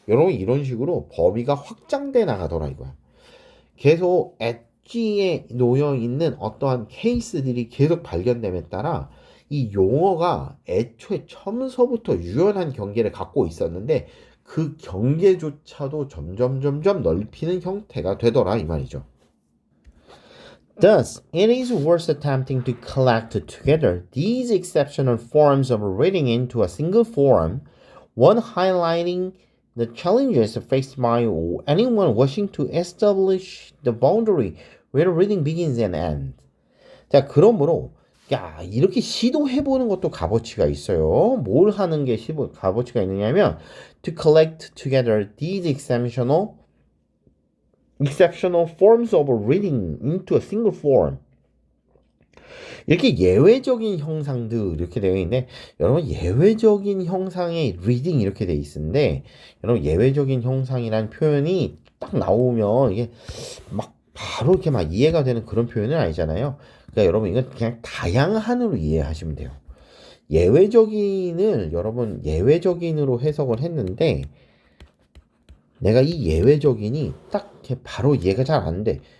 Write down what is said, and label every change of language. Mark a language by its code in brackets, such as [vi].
[ko] 여러분 이런 식으로 범위가 확장돼 나가더라 이거야. 계속 엣지에 놓여 있는 어떠한 케이스들이 계속 발견됨에 따라 이 용어가 애초에 처음서부터 유연한 경계를 갖고 있었는데 그 경계조차도 점점 넓히는 형태가 되더라 이 말이죠. [en] Thus, it is worth attempting to collect together these exceptional forms of reading into a single form, one highlighting the challenges faced by anyone wishing to establish the boundary where reading begins and ends. [ko] 자, 그러므로 야, 이렇게 시도해보는 것도 값어치가 있어요. 뭘 하는 게 값어치가 있느냐면 [en] to collect together these exceptional forms of reading into a single form. [ko] 이렇게 예외적인 형상들 이렇게 되어 있는데 여러분 예외적인 형상의 reading 이렇게 되어 있는데 여러분 예외적인 형상이라는 표현이 딱 나오면 이게 막 바로 이렇게 막 이해가 되는 그런 표현은 아니잖아요. 그러니까 여러분 이건 그냥 다양한으로 이해하시면 돼요. 예외적인을 여러분 예외적인으로 해석을 했는데 내가 이 예외적인이 딱 이렇게 바로 이해가 잘 안 돼.